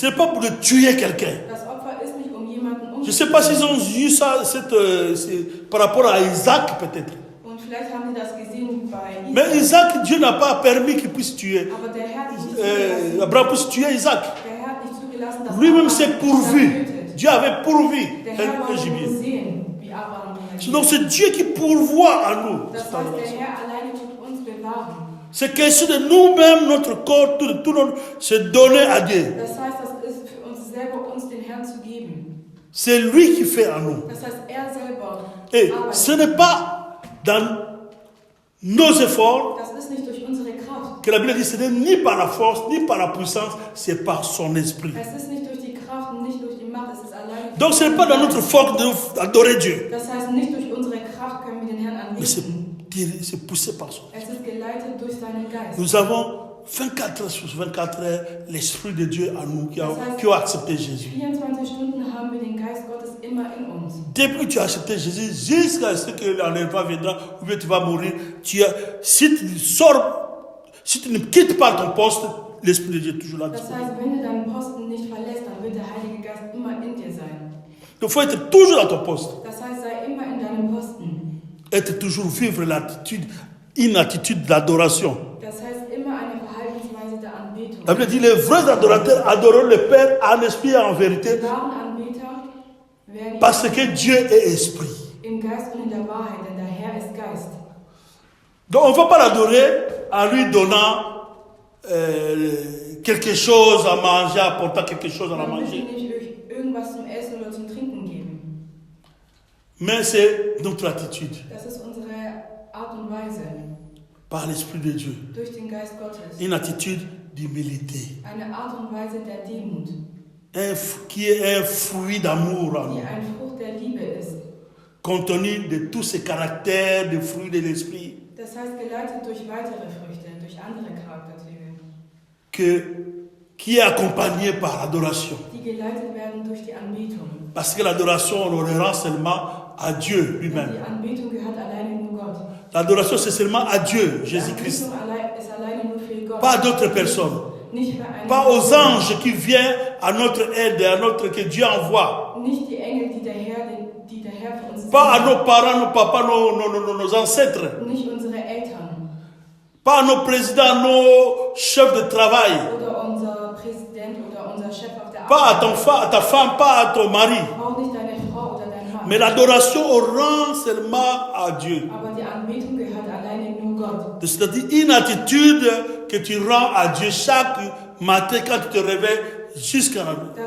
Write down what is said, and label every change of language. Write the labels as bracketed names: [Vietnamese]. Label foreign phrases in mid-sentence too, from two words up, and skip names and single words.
[French] C'est pas pour tuer quelqu'un. [German] Das Opfer ist nicht, um jemanden [French] Je sais pas s'ils ont eu ça par rapport à Isaac peut-être. [German] Und vielleicht haben sie das gesehen bei [French] Mais Isaac, Dieu n'a pas permis qu'il puisse tuer. [German] Aber der Herr hat nicht zugelassen, [French] Abraham puisse tuer Isaac. [German] der Herr hat nicht zugelassen, dass [French] Lui-même Abraham s'est Isaac pourvu. [German] tötet. [French] Dieu avait pourvu [German] Der Herr [French] un [German] wollte nur [French] gibier. [German] sehen, wie Abraham reagiert. [French] Donc c'est Dieu qui pourvoit à nous. [German] Das heißt, der Herr alleine tut uns bewahren. [French] C'est question de nous-mêmes, notre corps, tout notre, se donner à Dieu. [German] Das heißt, das ist für uns selber, uns den Herrn zu geben. [French] C'est lui qui fait en nous. [German] Das heißt, er selber [French] Et [German] arbeitet. [French] ce n'est pas dans nos efforts [German] Das ist nicht durch unsere Kraft. [French] que la Bible dit, ce n'est ni par la force, ni par la puissance, c'est par son esprit. [German] Es ist nicht durch die Kraft und nicht durch die Macht, es ist alleine. [French] Donc ce n'est pas dans notre force d'adorer Dieu, [German] Das heißt, nicht durch unsere Kraft können wir den Herrn [French] mais c'est [German] anbeten. [French] poussé par son. [German] Es ist geleitet durch seinen Geist. [French] Nous avons 24 heures sur 24 heures l'Esprit de Dieu en nous qui ont accepté Jésus. [German] 24 Stunden haben wir den Geist Gottes immer in uns. [French] Depuis que tu as accepté Jésus, jusqu'à ce que l'enlèvement viendra, ou bien tu vas mourir, si tu sors, si tu ne quittes pas ton poste, l'Esprit de Dieu est toujours là. [German] Das heißt, wenn du deinen Posten nicht verlässt, dann wird der Heilige Geist immer in dir sein. [French] Il faut être toujours dans ton poste. [German] Das heißt, sei immer in deinem Posten. [French] Être toujours vivre l'attitude, une attitude d'adoration. [German] Das heißt, immer eine Verhaltensweise der Anbetung. [French] La Bible dit, les vrais adorateurs adoreront le Père en esprit et en vérité, [German] Die wahren Anbeter werden [French] parce que Dieu est esprit. [German] im Geist und in der Wahrheit, denn der Herr ist Geist. [French] Donc on ne va pas l'adorer en lui donnant quelque chose à manger, apportant quelque chose à la [German] Man wird [French] manger. [German] ihm nicht irgendwas zum Essen oder zum Trinken geben. [French] Mais c'est notre attitude, [German] Das ist unsere Art und Weise, [French] par l'Esprit de Dieu. [German] durch den Geist Gottes. [French] Une attitude d'humilité, [German] Eine Art und Weise der Demut, [French] qui est un fruit d'amour en [German] die [French] nous, [German] ein Frucht der Liebe ist. [French] contenu de tous ces caractères, des fruits de l'Esprit, [German] Das heißt, geleitet durch weitere Früchte, durch andere Charakterzüge, [French] qui est accompagné par l'adoration. [German] die geleitet werden durch die Anbetung. [French] Parce que l'adoration, on le rend seulement à Dieu [German] Denn [French] lui-même. [German] die Anbetung gehört alleine nur Gott. [French] L'adoration, c'est seulement à Dieu, [German] Die Jésus-Christ. Anbetung ist alleine nur für Gott. [French] Pas à d'autres personnes. [German] Nicht für eine [French] Pas aux anges qui viennent à notre aide, que Dieu envoie. [German] Nicht die Engel, die der Herr für uns [French] Pas à [German] sendet. [French] nos parents, nos papas, nos ancêtres. [German] Nicht unsere Eltern [French] Pas à nos présidents, nos chefs de travail. [German] oder unser Präsident oder unser Chef auf der [French] Pas [German] Arbeit. [French] à ta femme, pas à ton mari. [German] Auch nicht deine Frau oder dein Mann. [French] Mais l'adoration, on rend seulement à Dieu. [German] Aber die Anbetung gehört alleine nur Gott. [French] C'est-à-dire une attitude que tu rends à Dieu chaque matin quand tu te réveilles jusqu'à la [German] Das